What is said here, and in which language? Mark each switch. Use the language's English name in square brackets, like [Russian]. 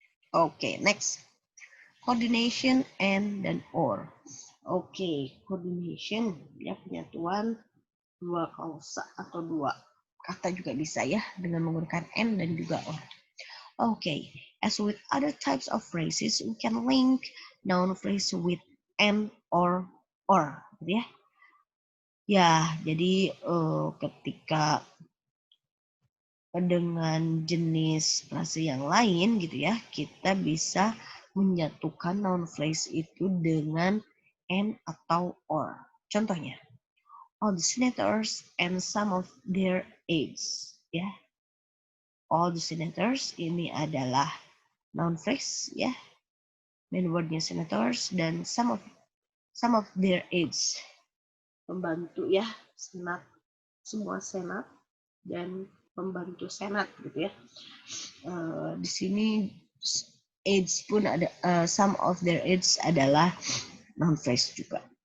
[English] Oke, next. Coordination and dan or. [Indonesian] Oke, coordination ya, penyatuan dua klausa atau dua kata juga bisa ya dengan menggunakan and dan juga or. [English] Oke, as with other types of phrases, we can link noun phrase with and or [Indonesian] gitu ya. Ya, jadi ketika dengan jenis frase yang lain gitu ya, kita bisa menyatukan noun phrase itu dengan and atau or. [English] Contohnya, all the senators and some of their aides, ya. all the senators. [Indonesian] Ini adalah noun phrase ya. Main wordnya senators dan [English] some of their aides. [Indonesian] Pembantu ya, senat, semua senat dan pembantu senat gitu ya. Di sini aides pun ada, [English] some of their aides [Indonesian] adalah noun phrase juga.